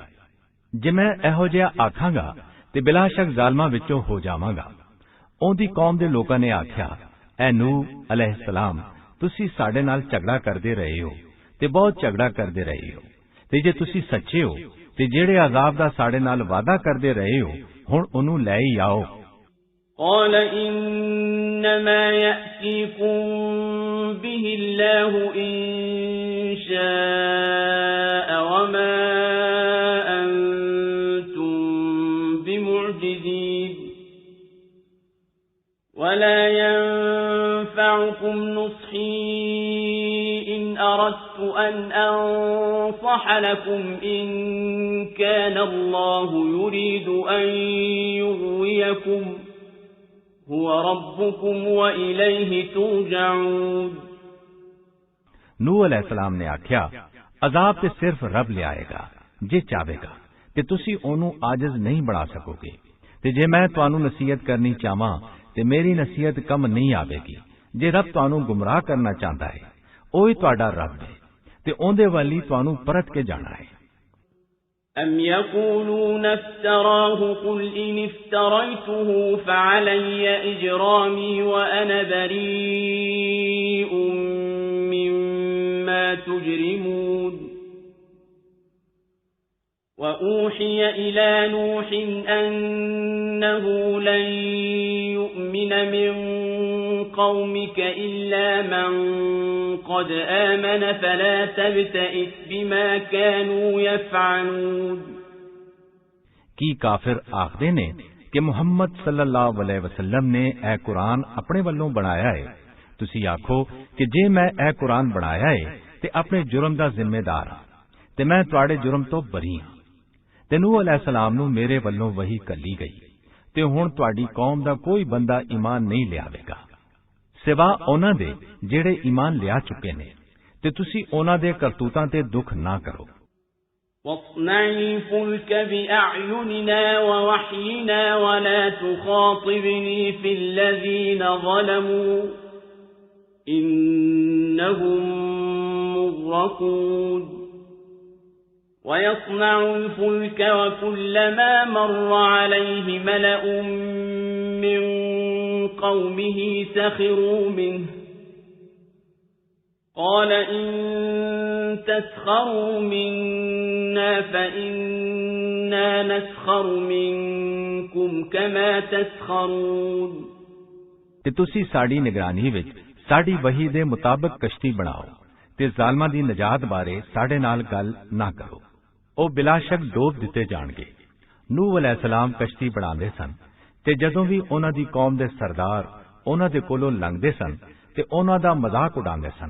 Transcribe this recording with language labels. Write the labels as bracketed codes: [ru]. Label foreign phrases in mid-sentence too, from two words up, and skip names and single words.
[pa] ਜੇ ਮੈਂ ਇਹੋ ਜਿਹਾ ਆਖਾਂਗਾ ਤੇ ਬਿਲਾ ਸ਼ੱਕ ਜ਼ਾਲਮਾਂ ਵਿੱਚੋਂ ਹੋ ਜਾਵਾਂਗਾ। ਉਹਦੀ ਕੌਮ ਦੇ ਲੋਕਾਂ ਨੇ ਆਖਿਆ, ਐ ਨੂਹ ਅਲੈਹਿਸਲਾਮ, ਤੁਸੀਂ ਸਾਡੇ ਨਾਲ ਝਗੜਾ ਕਰਦੇ ਰਹੇ ਹੋ ਤੇ ਬਹੁਤ ਝਗੜਾ ਕਰਦੇ ਰਹੇ ਹੋ, ਤੇ ਜੇ ਤੁਸੀਂ ਸੱਚੇ ਹੋ ਤੇ ਜਿਹੜੇ ਅਜ਼ਾਬ ਦਾ ਸਾਡੇ ਨਾਲ ਵਾਅਦਾ ਕਰਦੇ ਰਹੇ ਹੋ ਹੁਣ ਉਹਨੂੰ ਲੈ ਹੀ ਆਓ। [ar] قال إنما يأتيكم به الله إن شاء وما أنتم بمعجزين ولا ينفعكم نصحي إن أردت أن أنصح لكم إن كان الله يريد أن يغويكم هو ربكم وإليه ترجعون۔ [pa] ਨੂਹ ਅਲੈਹਿਸਲਾਮ ਨੇ ਆਖਿਆ, ਅਜ਼ਾਬ ਤੇ ਸਿਰਫ ਰੱਬ ਲਿਆਏਗਾ ਜੇ ਚਾਹੇਗਾ, ਤੇ ਤੁਸੀਂ ਉਹਨੂੰ ਆਜਜ਼ ਨਹੀਂ ਬਣਾ ਸਕੋਗੇ। ਤੇ ਜੇ ਮੈਂ ਤੁਹਾਨੂੰ ਨਸੀਹਤ ਕਰਨੀ ਚਾਹਾਂ ਤੇ ਮੇਰੀ ਨਸੀਹਤ ਕੰਮ ਨਹੀਂ ਆਵੇਗੀ। ਜੇ ਰੱਬ ਤੁਹਾਨੂੰ ਗੁੰਮਰਾਹ ਕਰਨਾ ਚਾਹੁੰਦਾ ਹੈ, ਉਹੀ ਤੁਹਾਡਾ ਰੱਬ ਹੈ ਤੇ ਉਹਦੇ ਵੱਲ ਹੀ ਤੁਹਾਨੂੰ ਪਰਤ ਕੇ ਜਾਣਾ ਹੈ। [ar] أم يقولون افتراه قل إن افتريته فعلي إجرامي وأنا بريء مما تجرمون وأوحي إلى نوح أنه لن يؤمن من قومك إلا من قد آمن فلا تبتئس بما كانوا يفعلون۔ [pa] ਕੀ ਕਾਫਿਰ ਆਖਦੇ ਨੇ ਕਿ ਮੁਹੰਮਦ [ar] صلى الله عليه وسلم [pa] ਨੇ ਇਹ ਕੁਰਾਨ ਆਪਣੇ ਵੱਲੋਂ ਬਣਾਇਆ ਹੈ। ਤੁਸੀਂ ਆਖੋ ਕਿ ਜੇ ਮੈਂ ਇਹ ਕੁਰਾਨ ਬਣਾਇਆ ਹੈ ਤੇ ਆਪਣੇ ਜੁਰਮ ਦਾ ਜ਼ਿੰਮੇਦਾਰ ਹਾਂ ਤੇ ਮੈਂ ਤੁਹਾਡੇ ਜੁਰਮ ਤੋਂ ਬਰੀ ਹਾਂ। ਤੇ ਨੂਹ ਅਲੈਹਿਸਲਾਮ ਨੂੰ ਮੇਰੇ ਵੱਲੋਂ ਵਹੀ ਕੱਲੀ ਗਈ ਤੇ ਹੁਣ ਤੁਹਾਡੀ ਕੌਮ ਦਾ ਕੋਈ ਬੰਦਾ ਈਮਾਨ ਨਹੀਂ ਲਿਆਵੇਗਾ ਸਿਵਾ ਉਹਨਾਂ ਦੇ ਜਿਹੜੇ ਈਮਾਨ ਲਿਆ ਚੁੱਕੇ ਨੇ, ਤੇ ਤੁਸੀਂ ਉਹਨਾਂ ਦੇ ਕਰਤੂਤਾਂ ਤੇ ਦੁੱਖ ਨਾ ਕਰੋ। [ar] واصنع الفلك بأعيننا ووحينا ولا تخاطبني في الذين ظلموا إنهم مغرقون ويصنع الفلك وكلما مر عليه ملأ من قومه سخروا منه قال إن تسخروا منا فإنا نسخر منكم كما تسخرون [pa] ਤੇ ਤੁਸੀਂ ਸਾਡੀ ਨਿਗਰਾਨੀ ਵਿੱਚ ਸਾਡੀ ਵਹੀ ਦੇ ਮੁਤਾਬਕ ਕਸ਼ਤੀ ਬਣਾਓ ਤੇ ਜ਼ਾਲਮਾਂ ਦੀ ਨਜਾਤ ਬਾਰੇ ਸਾਡੇ ਨਾਲ ਗੱਲ ਨਾ ਕਰੋ। ਉਹ ਬਿਲਾਸ਼ੱਕ ਡੋਬ ਦਿੱਤੇ ਜਾਣਗੇ। ਨੂਹ ਅਲੈਹਿਸਲਾਮ ਕਸ਼ਤੀ ਬਣਾਉਂਦੇ ਸਨ ਤੇ ਜਦੋਂ ਵੀ ਉਹਨਾਂ ਦੀ ਕੌਮ ਦੇ ਸਰਦਾਰ ਉਹਨਾਂ ਦੇ ਕੋਲੋਂ ਲੰਘਦੇ ਸਨ ਤੇ ਉਹਨਾਂ ਦਾ ਮਜ਼ਾਕ ਉਡਾਉਂਦੇ ਸਨ।